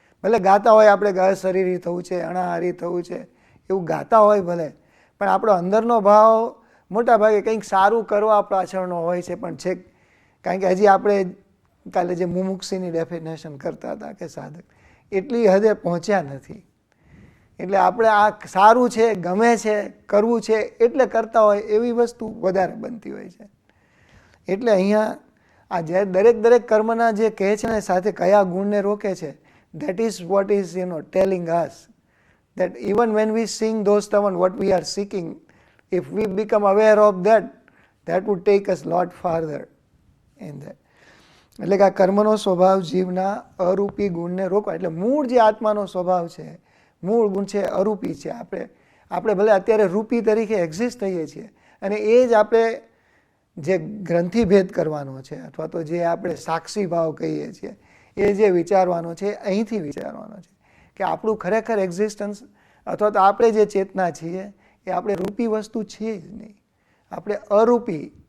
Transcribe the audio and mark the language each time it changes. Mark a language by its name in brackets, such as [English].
[Gujarati] ભલે ગાતા હોય આપણે અશરીરી થવું છે, અણાહારી થવું છે, એવું ગાતા હોય ભલે, પણ આપણો અંદરનો ભાવ મોટા ભાગે કંઈક સારું કરવા પાછળનો હોય છે. પણ છેક કારણ કે હજી આપણે કાલે જે મુમુક્ષીની ડેફિનેશન કરતા હતા કે સાધક, એટલી હદે પહોંચ્યા નથી. એટલે આપણે આ સારું છે, ગમે છે, કરવું છે એટલે કરતા હોય એવી વસ્તુ વધારે બનતી હોય છે. એટલે અહીંયા આ જે દરેક કર્મના જે કહે છે ને સાથે કયા ગુણને રોકે છે, [English] that is what is telling us that even when we sing those stavan, what we are seeking, if we become aware of that, that would take us lot farther in that. [Gujarati] એટલે કે આ કર્મનો સ્વભાવ જીવના અરૂપી ગુણને રોકવા. એટલે મૂળ જે આત્માનો સ્વભાવ છે, મૂળ ગુણ છે અરૂપી છે. આપણે ભલે અત્યારે રૂપી તરીકે એક્ઝિસ્ટ થઈએ છીએ, અને એ જ આપણે જે ગ્રંથિભેદ કરવાનો છે, અથવા તો જે આપણે સાક્ષી ભાવ કહીએ છીએ, એ જે વિચારવાનો છે અહીંથી વિચારવાનો છે કે આપણું ખરેખર એક્ઝિસ્ટન્સ અથવા તો આપણે જે ચેતના છીએ એ આપણે રૂપી વસ્તુ છીએ જ નહીં, આપણે અરૂપી.